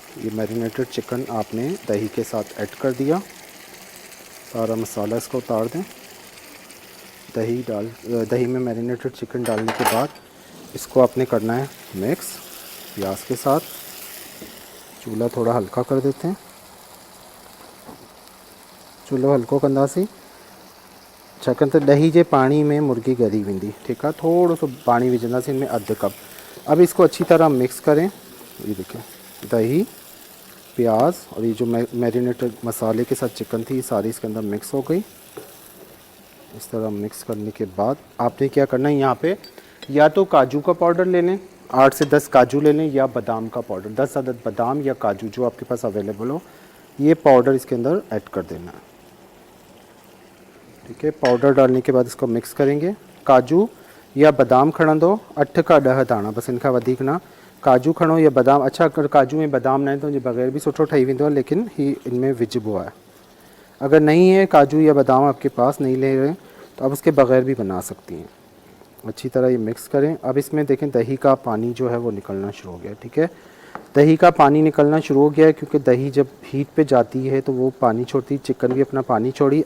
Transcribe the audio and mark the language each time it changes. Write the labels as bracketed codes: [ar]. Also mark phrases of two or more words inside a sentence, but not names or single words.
[ur] یہ [en] marinated chicken [ur] آپ نے دہی کے ساتھ ایڈ کر دیا، سارا مسالا اس کو اتار دیں. دہی میں [en] marinated chicken [ur] ڈالنے کے بعد اس کو آپ نے کرنا ہے مکس پیاز کے ساتھ. چولہا تھوڑا ہلکا کر دیتے ہیں, [sd] चूल्हो हल्को कंदासीं छाकाणि त ॾही जे पानी में मुर्गी ॻरी वेंदी, [ur] ٹھیک ہے. [sd] थोड़ो सो पानी विझंदासीं इनमें अधु कप। [ur] اب اس کو اچھی طرح مکس کریں. یہ دیکھیے دہی، پیاز اور یہ جو میرینیٹڈ مسالے کے ساتھ چکن تھی، یہ ساری اس کے اندر مکس ہو گئی. اس طرح مکس کرنے کے بعد آپ نے کیا کرنا ہے، یہاں پہ یا تو کاجو کا پاؤڈر لے لیں، 8 سے 10 کاجو لے لیں، یا بادام کا پاؤڈر 10 عدد بادام یا کاجو جو آپ کے پاس اویلیبل ہو، یہ پاؤڈر اس کے اندر ایڈ کر دینا ہے، ٹھیک ہے. پاؤڈر ڈالنے کے بعد اس کو مکس کریں گے. [sd] काजू या बादाम खणंदो 8 का 10 दाना, बस इनका वधीक ना। काजू खणो या बादाम, अच्छा अगर काजू में बादाम न आहे तो बग़ैर भी सुठो ठही वेंदो आहे, लेकिन ही इनमें विझबो आहे। [ur] اگر نہیں ہے کاجو یا بادام آپ کے پاس نہیں لے رہے تو آپ اس کے بغیر بھی بنا سکتی ہیں. اچھی طرح یہ مکس کریں. اب اس میں دیکھیں دہی کا پانی جو ہے وہ نکلنا شروع ہو گیا، ٹھیک ہے. دہی کا پانی نکلنا شروع ہو گیا ہے کیونکہ دہی جب ہیٹ پہ جاتی ہے تو وہ پانی چھوڑتی، چکن بھی اپنا پانی چھوڑی.